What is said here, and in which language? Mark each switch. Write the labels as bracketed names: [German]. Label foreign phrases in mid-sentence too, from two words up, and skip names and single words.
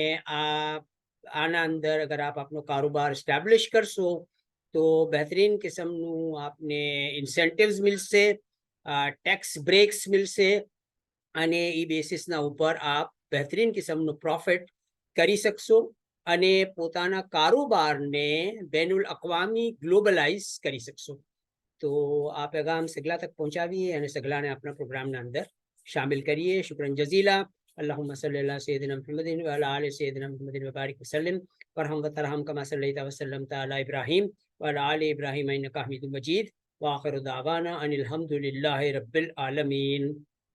[Gujarati] આના અંદર અગર આપ આપનો કારોબાર એસ્ટાબ્લિશ કરશો તો બહેતરીન કિસ્મનું આપને ઇન્સેન્ટિવ્સ મિલશે, [English] tax breaks [Gujarati] મિલશે, અને એ બેસિસના ઉપર આપ બહેતરીન કિસ્મનું પ્રોફિટ કરી શકશો અને પોતાના કારોબારને [Urdu] بین الاقوامی [Gujarati] ગ્લોબલાઇઝ કરી શકશો. તો આ પેગામ સગલા તક પહોંચાવીએ અને સગલાને આપણા પ્રોગ્રામના અંદર શામિલ કરીએ. [Arabic] شكرا جزيلا. اللهم صل على سيدنا محمد وعلى آل سيدنا محمد وبارك وسلم وارحم وترحم كما صليت وسلمت على إبراهيم وعلى آل إبراهيم إنك حميد مجيد وآخر دعوانا أن الحمد لله رب العالمين.